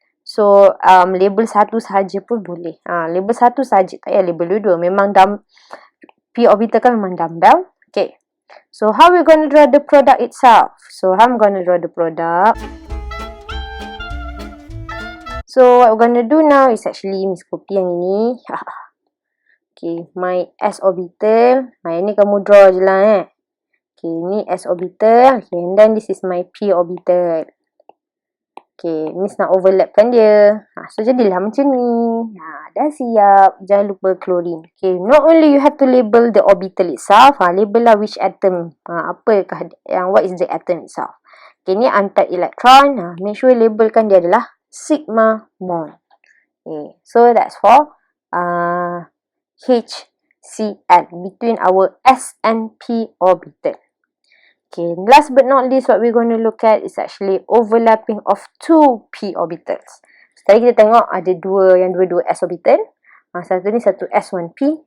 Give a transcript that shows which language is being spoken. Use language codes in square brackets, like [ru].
[ms] So label satu sahaja pun boleh. Label satu sahaja, tak payah label dua-dua. Memang p orbital kan memang dumbbell. [en] Okay, so how we going to draw the product itself? So I'm going to draw the product. So what we're going to do now is actually Miss copy [ms] yang ini. [en] Okay, my s orbital. [ms] Yang ni kamu draw je lah Okay, ni s orbital. [en] Okay, and then this is my p orbital. [ms] Okay, Miss nak overlapkan dia. So jadilah macam ni. Dah siap. Jangan lupa chlorine. [en] Okay, not only you have to label the orbital itself, label lah which atom. [ms] Apakah yang, [en] what is the atom itself. Okay, ni unpaired electron. Make sure [ms] labelkan dia adalah sigma bond. [en] Okay, so that's for HCl between our S and P orbital. Okay, last but not least, what we're going to look at is actually overlapping of 2p orbitals. [ms] So, tadi kita tengok ada dua s orbital. Satu ni satu s1p.